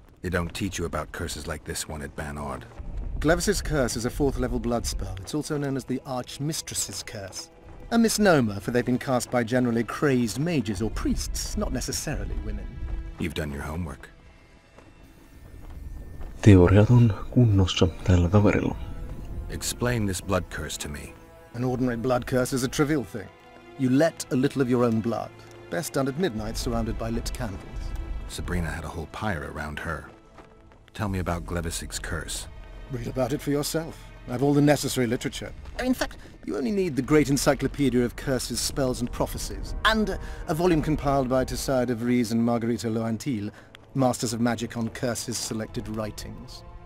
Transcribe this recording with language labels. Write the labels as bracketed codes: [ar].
[en] They don't teach you about curses like this one at Banord. Glevis's curse is a 4th level blood spell. It's also known as the Archmistress's curse. A misnomer, for they've been cast by generally crazed mages or priests, not necessarily women. You've done your homework. [fi] Teoriat on kunnossa tällä kaverilla. [en] Explain this blood curse to me. An ordinary blood curse is a trivial thing. You let a little of your own blood, best done at midnight surrounded by lit candles. Sabrina had a whole pyre around her. Tell me about Glevisig's curse. Read about it for yourself. I have all the necessary literature. In fact, you only need the great encyclopedia of curses, spells and prophecies, and a volume compiled by Tessard de Vries and Marguerite Loantil, Masters of Magic on Curses Selected Writings.